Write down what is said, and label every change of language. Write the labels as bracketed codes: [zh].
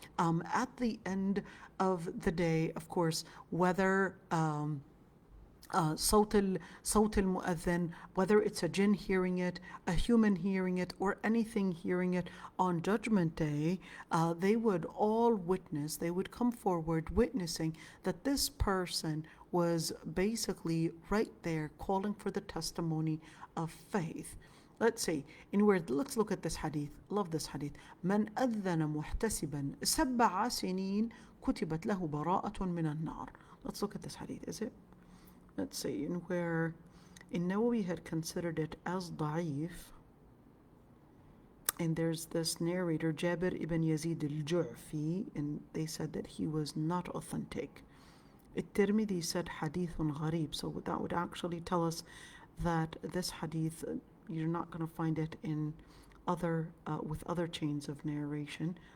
[en] At the end of the day, of course, whether [ar] صوت المؤذن, [en] whether it's a jinn hearing it, a human hearing it, or anything hearing it on Judgment Day, they would all witness, they would come forward witnessing that this person was basically right there calling for the testimony of faith. Let's see, let's look at this hadith. Love this hadith. [ar] من أذن محتسبا 7 سنين كتبت له براءة من النار. [en] Let's look at this hadith. Is it? Let's see. In where in Nawawi had considered it as da'if, and there's this narrator, Jabir ibn Yazid al-Ju'fi, and they said that he was not authentic. At-Tirmidhi said hadithun gharib, so that would actually tell us that this hadith, you're not going to find it in other with other chains of narration.